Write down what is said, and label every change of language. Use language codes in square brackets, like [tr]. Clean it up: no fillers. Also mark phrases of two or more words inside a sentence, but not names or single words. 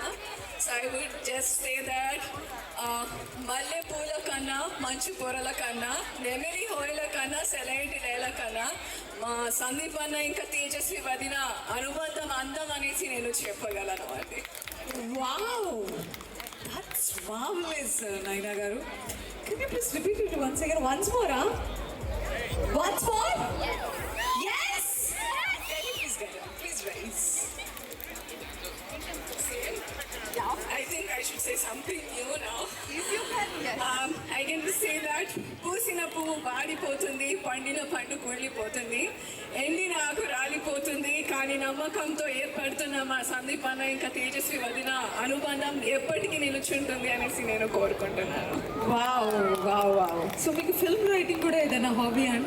[en] So I would just say that [te] మల్లె పూల కన్నా, మంచు పొరల కన్నా, నెమలి హొయల కన్నా, సెలయేటి లీల కన్నా, సందీప్ అన్న ఇంకా తేజస్వి వదిన, అనుబంధం అందం అనేసి నేను చెప్పగలను అండి. [en] Wow! That's marvelous, Naina Garu. Can you please repeat it once again? Once more, huh? Once more? Yes! Can you please get up? Please rise. I think I should say something new now. You can, yes. I can just say that [te] పూసిన పువ్వు వాడిపోతుంది, పండిన పండు కుళ్ళిపోతుంది, ఎండిన ఆకు రాలిపోతుంది, కానీ నమ్మకంతో ఏర్పడుతున్న మా సందీప్ అన్న ఇంకా తేజస్వి వదిన అనుబంధం ఎప్పటికీ నిలుచుంటుంది అనేసి నేను కోరుకుంటున్నాను. [en] wow wow wow. [te] సో మీకు [en] film writing [te] కూడా ఏదైనా హాబీ అండి?